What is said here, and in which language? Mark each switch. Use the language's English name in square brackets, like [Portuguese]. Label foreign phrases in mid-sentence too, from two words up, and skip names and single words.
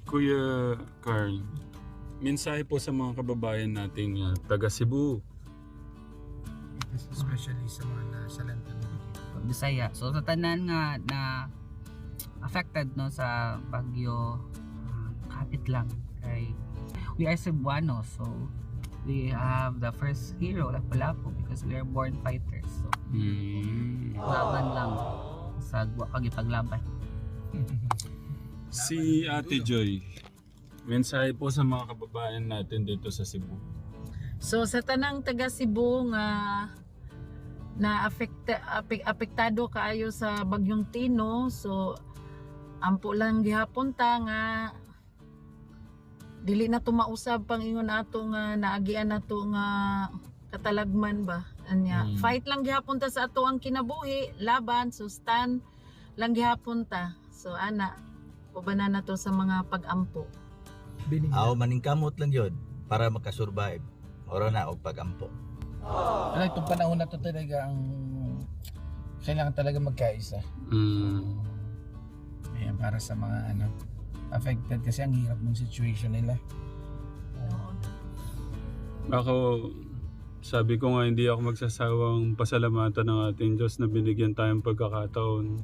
[Filipino] Kuya Carl, mensahe po sa mga kababayan nating taga Cebu. Especially sa mga nasa London. [Cebuano] Bisaya. So sa tanan nga na affected no sa bagyo, kapit lang kay [English] we are Cebuano, so we have the first hero Lapu-Lapu because we are born fighters. [Filipino] So laban lang sa pagipaglaban. Si Ate Joy, mensahe po sa mga kababayan natin dito sa Cebu. [Cebuano] So sa tanang taga Cebu nga na apektado kaayo sa bagyong Tino, so ampo lang gihapon ta nga dili na to mausab pang ingon ato nga naagian nato nga katalagman ba anya. Fight lang gihapon ta sa ato ang kinabuhi, laban, sustan lang gihapon ta. So ana ubanan na to sa mga pag-ampo. Aw maningkamot lang yun para makasurvive. Oro na og pag-ampo. [Filipino] Ano itong panahon na to talaga ang kailangan talaga magkaisa. Ayan, para sa mga affected kasi ang hirap ng situation nila. Ako, sabi ko nga hindi ako magsasawang pasalamatan ng ating Diyos na binigyan tayong pagkakataon.